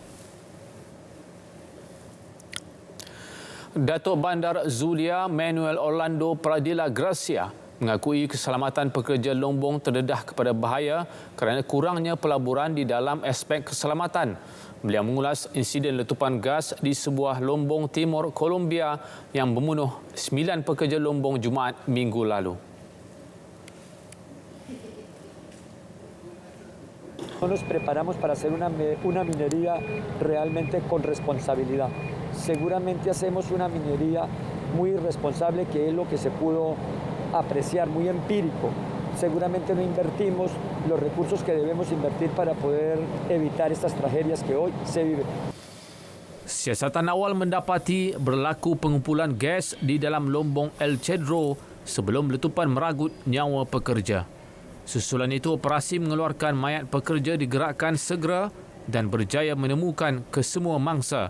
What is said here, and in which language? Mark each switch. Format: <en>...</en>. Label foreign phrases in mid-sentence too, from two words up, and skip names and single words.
<ms>Datuk Bandar Zulia Manuel Orlando Pradilla Gracia mengakui keselamatan pekerja Lombong terdedah kepada bahaya kerana kurangnya pelaburan di dalam aspek keselamatan. Beliau mengulas insiden letupan gas di sebuah Lombong Timur, Colombia yang membunuh 9 pekerja Lombong Jumaat minggu lalu.</ms> <es>Nos preparamos para hacer una minería realmente con responsabilidad. Seguramente hacemos una minería muy responsable, que es lo que se pudo apreciar, muy empírico. Seguramente no invertimos los recursos que debemos invertir para poder evitar estas tragedias que hoy se viven.</es> <ms>Siasatan awal mendapati berlaku pengumpulan gas di dalam Lombong El Cedro sebelum letupan meragut nyawa pekerja. Susulan itu, operasi mengeluarkan mayat pekerja digerakkan segera dan berjaya menemukan kesemua mangsa.</ms>